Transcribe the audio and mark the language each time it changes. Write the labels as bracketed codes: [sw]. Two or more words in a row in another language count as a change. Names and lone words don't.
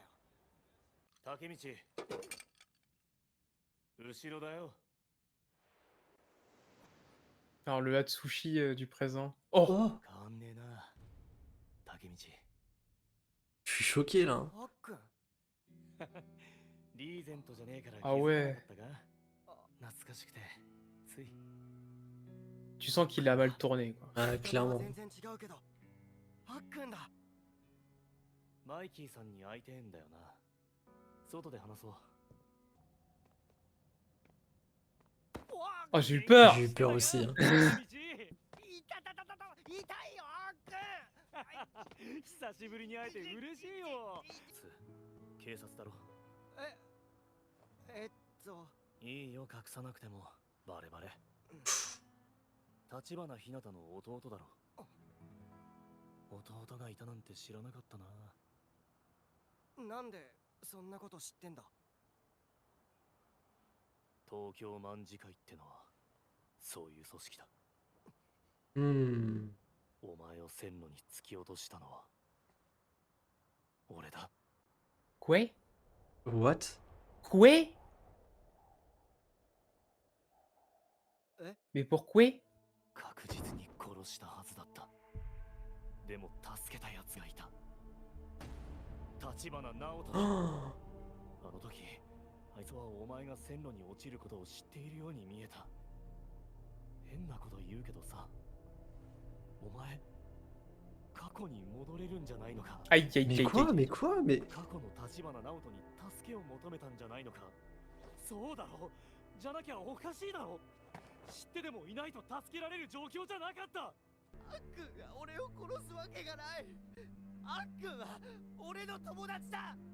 [ja] 竹道。 [fr] Alors le Hatsushi du présent. Oh, Oh, je suis choqué là. ah ouais. Tu sens qu'il a mal tourné quoi. Ah, clairement. [ja] マイキーさんに会いてえんだよな。外で話そう。 [fr] Oh, j'ai eu peur. J'ai eu peur aussi. Hein. [ja] 痛いよ、あっ久しぶりに会えて嬉しいよ。警察だろ。いいよ、隠さなくてもバレバレ。立花ひなたの弟だろ。弟がいたなんて知らなかったな。なんでそんなこと知ってんだ。東京卍会ってのはそういう組織だ。 Hmm. お前を線路に突き落としたのは俺だ。 [fr] Quoi? [en] What? [fr] Quoi? え Mais pourquoi? [ja] 確実に殺したはずだった。でも助けたやつがいた。立花直人だ。あの時あいつはお前が線路に落ちることを知っているように見えた。変なこと言うけどさ、お前過去に戻れるんじゃないのか。 [fr] Aïe, aïe, Mais aïe, quoi? aïe. Mais quoi? Mais. [ja] 過去の立花直人に助けを求めたんじゃないのか。そうだろ。じゃなきゃおかしいだろ。知ってでもいないと助けられる状況じゃなかった。あっくんが俺を殺すわけがない。あっくんは俺の友達だ。